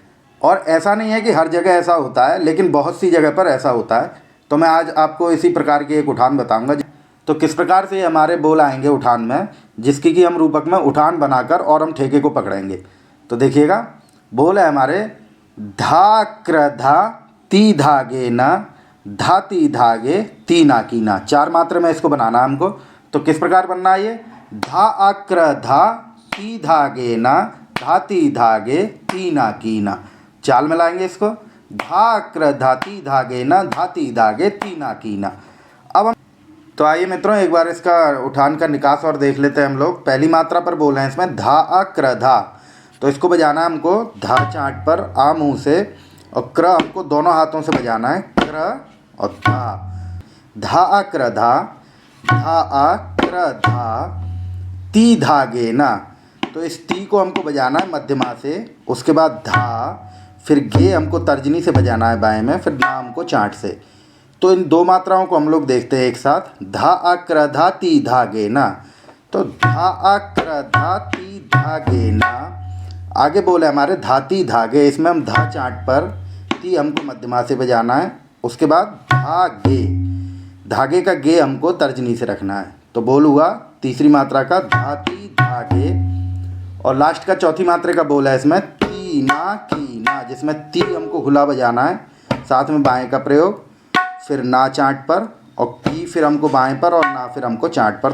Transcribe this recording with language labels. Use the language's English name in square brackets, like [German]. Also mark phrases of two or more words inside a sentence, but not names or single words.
[Hindi] और ऐसा नहीं है कि हर जगह ऐसा होता है, लेकिन बहुत सी जगह पर ऐसा होता है। तो मैं आज आपको इसी प्रकार की एक उठान बताऊंगा। तो किस प्रकार से हमारे बोल आएंगे उठान में, जिसकी कि हम रूपक में उठान बनाकर और हम ठेके को पकड़ेंगे। तो देखिएगा, बोल है हमारे धा क्र धा ती धागे न धाती धागे ती ना की ना। 4 मात्रा में इसको बनाना है हमको। तो किस प्रकार बनना है ये, धा आक्र धा ती धागे न धाती धागे ती ना की ना। चाल में लाएंगे इसको, धाक्र धाती धागे न धाती धागे ती ना की ना। अब हम तो आइए मित्रों एक बार इसका उठान का निकास और देख लेते हैं हम लोग। पहली मात्रा पर बोल रहे हैं इसमें धा आक्र धा। तो इसको बजाना है हमको धा चांट पर, आ मुँह से, और क्र हमको दोनों हाथों से बजाना है, क्र और धा। धा आक्र धा, धा आक्र धा, ती धागे ना। तो इस टी को हमको बजाना है मध्यमा से, उसके बाद धा, फिर गे हमको तर्जनी से बजाना है बाएं में, फिर ना हमको चांट से। तो इन 2 मात्राओं को हम लोग देखते हैं एक साथ, धा आक्र धा ती धागे ना। तो धा आक्र धा ती धागे ना। आगे बोले हमारे धाती धागे, इसमें हम धा चांट पर, ती हमको मध्यमा से बजाना है, उसके बाद धागे, धागे का गे हमको तर्जनी से रखना है। तो बोल हुआ तीसरी मात्रा का धाती धागे। और लास्ट का चौथी मात्रा का बोल है इसमें ती ना की ना, जिसमें ती हमको खुला बजाना है, साथ में बाएं का प्रयोग, फिर ना चांट पर, और की फिर हमको बाएं पर और ना फिर हमको चांट पर।